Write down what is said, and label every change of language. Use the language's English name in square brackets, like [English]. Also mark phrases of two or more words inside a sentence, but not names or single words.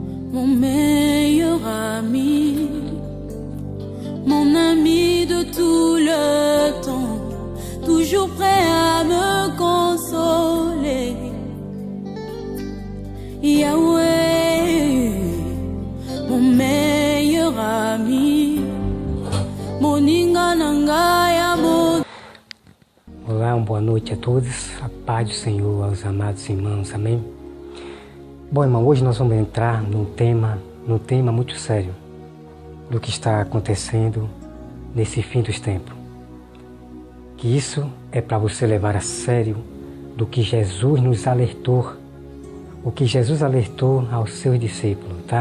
[French] mon meilleur ami, mon ami de tout le temps, toujours prêt à me consoler. Yahweh, mon meilleur ami, [Lingala] moninga nangaya [French] mon. [Portuguese] Olá, uma boa noite a todos, a paz do Senhor aos amados irmãos, amém? Bom, irmão, hoje nós vamos entrar num tema muito sério do que está acontecendo nesse fim dos tempos. Que isso é para você levar a sério do que Jesus nos alertou, o que Jesus alertou aos seus discípulos, tá?